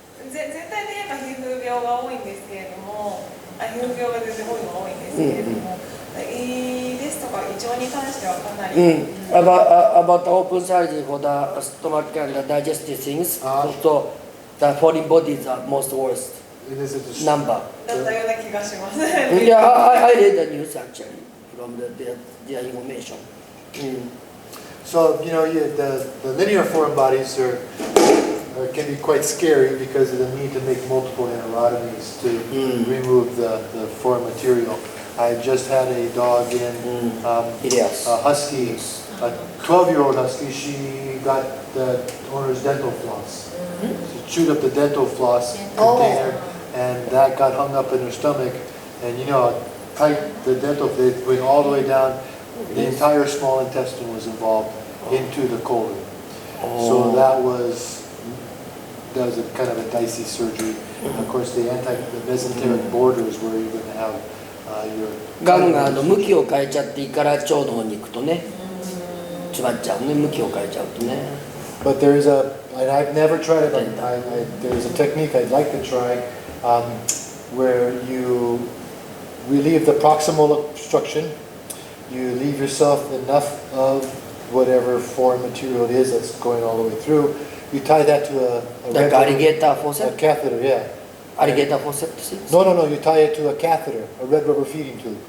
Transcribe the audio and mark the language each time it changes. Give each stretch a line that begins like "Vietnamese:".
Japanese: 全体で言えば皮膚病が多いんですけれども、皮膚病が全然多いのが多いんですけれども、胃ですとか胃腸に関してはかなり。
English: About the open surgery for the stomach and the digestive things, so the foreign body is the most worst number.
Japanese: だったような気がします。
English: Yeah, I read the news actually from their information. So the linear foreign bodies can be quite scary because of the need to make multiple enterotomies to remove the foreign material. I just had a dog in, a husky, a 12-year-old husky. She got the owner's dental floss. She chewed up the dental floss container, and that got hung up in her stomach. And the dental, they went all the way down. The entire small intestine was involved into the colon. So that was does a kind of a dicey surgery. Of course, the mesenteric borders where you're going to have your
Japanese: がんが向きを変えちゃって胃から腸の方に行くとね詰まっちゃうね向きを変えちゃうとね
English: But there's and I've never tried it, but there's a technique I'd like to try where you relieve the proximal obstruction, you leave yourself enough of whatever foreign material it is that's going all the way through, you tie that to a
Japanese: なんかアリゲーターフォーセ
English: a ット catheter, yeah.
Japanese: アリゲーターフォーセット
English: No, you tie it to a catheter, a red rubber feeding tube.